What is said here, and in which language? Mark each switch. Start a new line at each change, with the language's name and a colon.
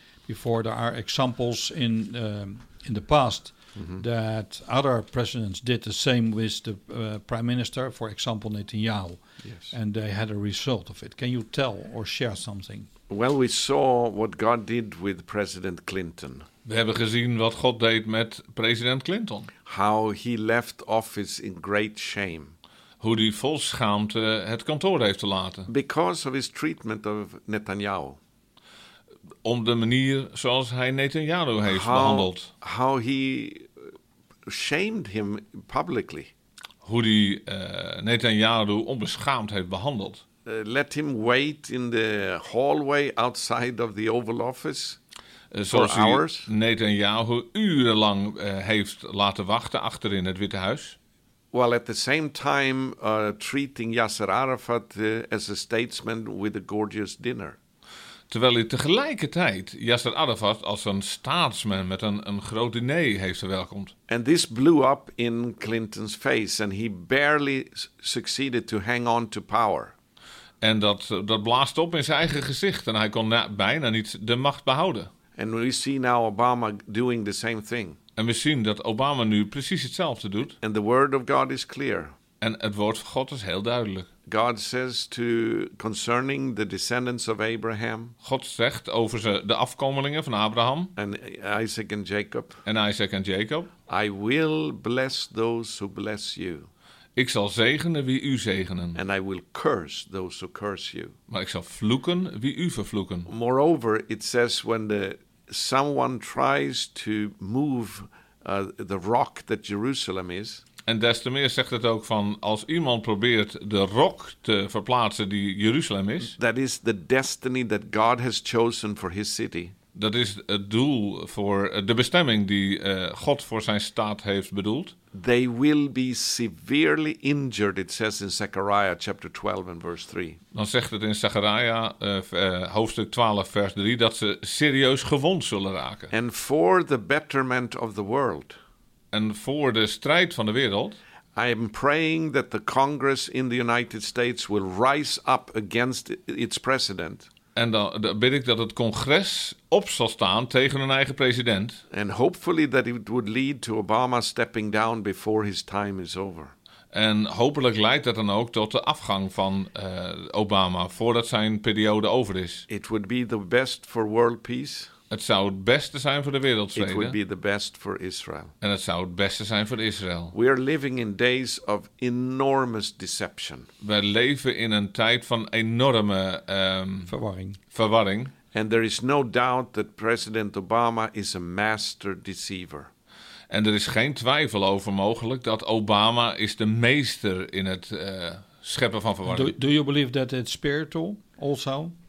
English: Before there are examples in the past. Mm-hmm. That other presidents did the same with the prime minister, for example, Netanyahu. Yes. And they had a result of it. Can you tell or share something? Well, we saw what God did with President Clinton.
Dutch: We hebben gezien wat God deed met president Clinton.
English: How he left office in great shame.
Dutch: Hoe die vol schaamte het kantoor heeft te laten.
English: Because of his treatment of Netanyahu.
Dutch: Om de manier zoals hij Netanyahu heeft behandeld.
English: How he shamed him publicly.
Dutch: Hoe die Netanyahu onbeschaamd heeft behandeld.
English: Let him wait in the hallway outside of the Oval Office.
Dutch: Zoals hij Netanyahu urenlang heeft laten wachten achter in het Witte Huis.
English: Well, at the same time treating Yasser Arafat as a statesman with a gorgeous dinner.
Dutch: Terwijl hij tegelijkertijd Yasser Arafat als een staatsman met een groot diner heeft verwelkomd.
English: And this blew up in Clinton's face and he barely succeeded to hang on to power.
Dutch: En dat blaast op in zijn eigen gezicht en hij kon bijna niet de macht behouden.
English: And we see now Obama doing the same thing.
Dutch: En we zien dat Obama nu precies hetzelfde doet.
English: And the word of God is clear.
Dutch: En het woord van God is heel duidelijk.
English: God says to concerning the descendants of Abraham.
Dutch: God zegt over de afkomelingen van Abraham.
English: And Isaac and Jacob.
Dutch: En Isaac en Jacob.
English: I will bless those who bless you.
Dutch: Ik zal zegenen wie u zegenen.
English: And I will curse those who curse you.
Dutch: Maar ik zal vloeken wie u vervloeken.
English: Moreover, it says when someone tries to move the rock that Jerusalem is.
Dutch: En des te meer zegt het ook van als iemand probeert de rok te verplaatsen die Jeruzalem is.
English: That is the destiny that God has chosen for his city.
Dutch: Dat is het doel voor de bestemming die God voor zijn staat heeft bedoeld.
English: They will be severely injured, it says in Zechariah chapter 12 and verse 3.
Dutch: Dan zegt het in Zechariah hoofdstuk 12 vers 3 dat ze serieus gewond zullen raken.
English: And for the betterment of the world.
Dutch: En voor de strijd van de wereld.
English: I am praying that the Congress in the United States will rise up against its president.
Dutch: En dan bid ik dat het congres op zal staan tegen hun eigen president.
English: And hopefully that it would lead to Obama stepping down before his time is over.
Dutch: En hopelijk leidt dat dan ook tot de afgang van Obama voordat zijn periode over is.
English: It would be the best for world peace.
Dutch: Het zou het beste zijn voor de wereldvrede.
English: It would be the best for Israel.
Dutch: En het zou het beste zijn voor Israël.
English: We are living in days of enormous deception.
Dutch: Wij leven in een tijd van enorme verwarring.
English: And there is no doubt that President Obama is a master deceiver.
Dutch: En er is geen twijfel over mogelijk dat Obama is de meester in het scheppen van verwarring.
English: Do you believe that it's spiritual also?